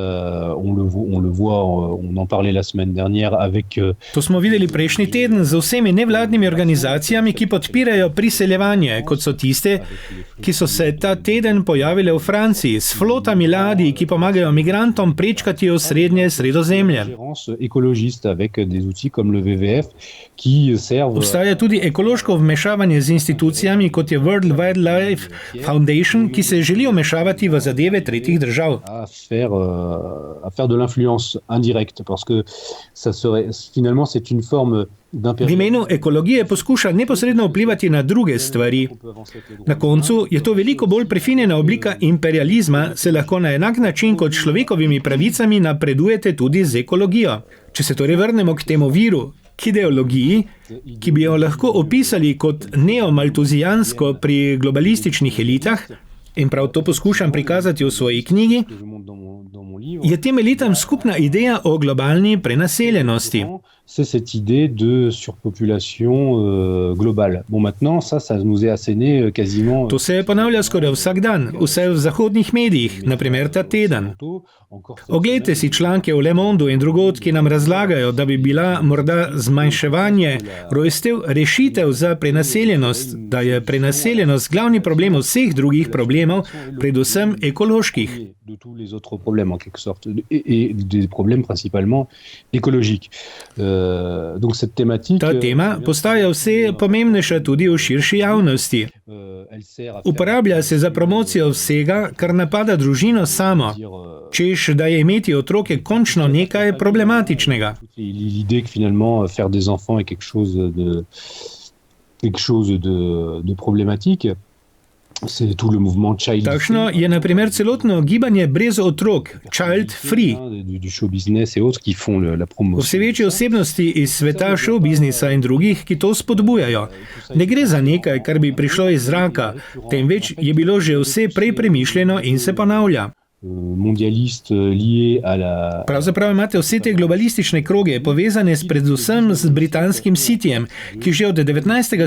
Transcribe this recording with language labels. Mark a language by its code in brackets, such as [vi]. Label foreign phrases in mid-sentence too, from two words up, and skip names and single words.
[sl] To smo videli prejšnji teden z vsemi nevladnimi organizacijami, ki podpirajo priseljevanje, kot so tiste, ki so se ta teden pojavile v Franciji, s flotami ladij, ki pomagajo migrantom prečkati osrednje Sredozemlje. Obstaja tudi ekološko vmešavanje z institucijami, kot je World Wildlife Foundation, ki se želi vmešavati v zadeve tretjih držav. [fr] À faire de l'influence indirecte, parce que ça serait, finalement, c'est une forme [sl] V imenu ekologije poskuša neposredno vplivati na druge stvari. Na koncu je to veliko bolj prefinjena oblika imperializma, se lahko na enak način kot človekovimi pravicami napredujete tudi z ekologijo. Če se torej vrnemo k temu viru, k ideologiji, ki bi jo lahko opisali kot neomaltuzijansko pri globalističnih elitah, in prav to poskušam prikazati v svoji knjigi, je tem elitam skupna ideja o globalni prenaseljenosti. [fr] C'est cette idée de surpopulation globale. Bon, maintenant, ça nous est asséné quasiment... [sl] To se ponavlja skoraj vsak dan, vse v zahodnih medijih, naprimer ta teden. Oglejte si članke v Le Mondu in drugod, ki nam razlagajo, da bi bila morda zmanjševanje rojstev rešitev za prenaseljenost, da je prenaseljenost glavni problem vseh drugih problemov, predvsem ekoloških. [fr] De tous les autres problèmes en quelque sorte et des problèmes principalement écologiques. Donc cette thématique [sl] Ta tema postaja vse pomembnejša tudi v širši javnosti. Uporablja se za promocijo vsega, kar napada družino samo, češ da je imeti otroke končno nekaj problematičnega. [fr] L'idée que finalement faire des enfants est quelque chose de problématique. C'est tout le mouvement [en] child free. [sl] Takšno je na primer celotno gibanje brez otrok, [en] child free. [fr] Du [en] show business [fr] et autres qui font la promotion. [sl] Vse večje osebnosti iz sveta show biznisa in drugih, ki to spodbujajo. Ne gre za nekaj, kar bi prišlo iz zraka, temveč je bilo že vse prej premišljeno in se ponavlja. Pravzaprav imate vse te globalistične kroge povezane predvsem z britanskim Cityjem, ki že od 19.